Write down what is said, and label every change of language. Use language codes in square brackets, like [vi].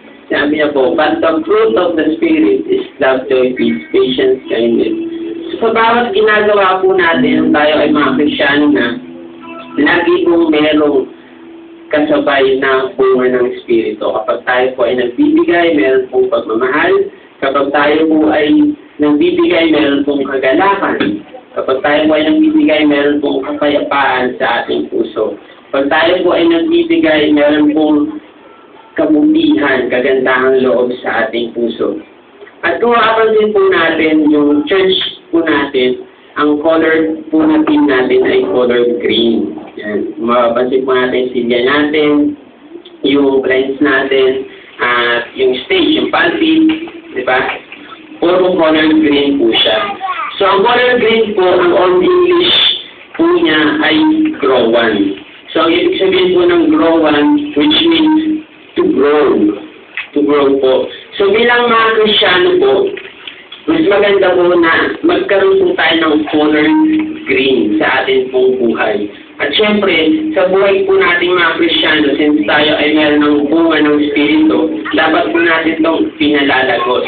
[tl] Sabi niya po, [en] but the fruit of the Spirit is love, joy, peace, patience, kindness. [tl] So, sa bawat ginagawa po natin, tayo ay mga Kristiyano na, lagi pong merong kasabay na bunga ng Espiritu. Kapag tayo po ay nagbibigay, meron pong pagmamahal. Kapag tayo po ay nagbibigay, meron pong kagalakan. Kapag tayo po ay nagbibigay, meron pong kapayapaan sa ating puso. Kapag tayo po ay nagbibigay, meron pong kabutihan, kagandahang loob sa ating puso. At kung mapapansin po natin, yung church po natin, ang color po na team natin ay color green. Yan. Mapapansin po natin silya natin, yung blinds natin, at yung stage, yung pulpit, di ba? Puro color green po siya. So, ang color green po, ang Old English po niya ay growan. So, ang ibig sabihin po ng growan, [en] which means to grow. To grow po. [tl] So, bilang mga Kristiyano po, mas maganda po na magkaroon po tayo ng color green sa ating pong buhay. At syempre, sa buhay po nating mga Kristiyano, since tayo ay meron ng bunga ng Espiritu, dapat po natin itong pinalalago.